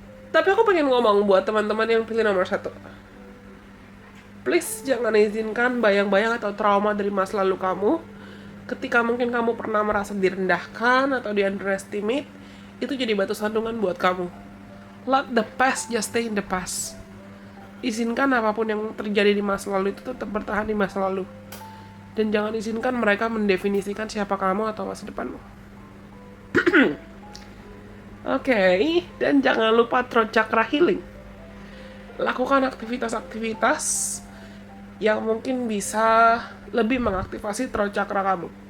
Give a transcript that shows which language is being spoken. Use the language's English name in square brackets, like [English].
[Indonesian] Tapi aku pengen ngomong buat teman-teman yang pilih nomor 1. Please jangan izinkan bayang-bayang atau trauma dari masa lalu kamu ketika mungkin kamu pernah merasa direndahkan atau di underestimate, itu jadi batu sandungan buat kamu. [English] Let the past just stay in the past. [Indonesian] Izinkan apapun yang terjadi di masa lalu itu tetap bertahan di masa lalu. Dan jangan izinkan mereka mendefinisikan siapa kamu atau masa depanmu. Oke, dan jangan lupa throat chakra healing. Lakukan aktivitas-aktivitas yang mungkin bisa lebih mengaktifasi throat chakra kamu.